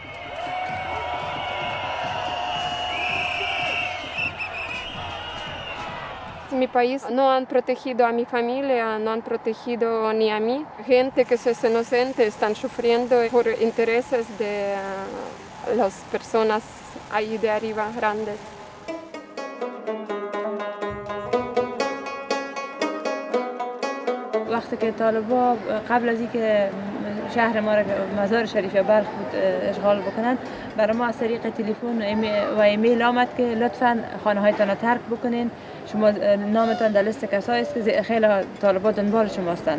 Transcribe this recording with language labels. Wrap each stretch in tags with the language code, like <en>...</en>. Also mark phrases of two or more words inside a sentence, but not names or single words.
<es>En mi país no han protegido a mi familia, no han protegido ni a mí. Gente que es inocente están sufriendo por intereses de las personas ahí de arriba, grandes.</es> <fa>وقتی که طالبا قبل از اینکه شهر ما را مزار شریف بلخ بود اشغال بکنند برای ما از طریق تلفن و ایمیل آمد که لطفاً خانه هایتان را ترک بکنین، شما نامتان در لیست کسایی است که خیلی طالبا دنبال شماستند.</fa>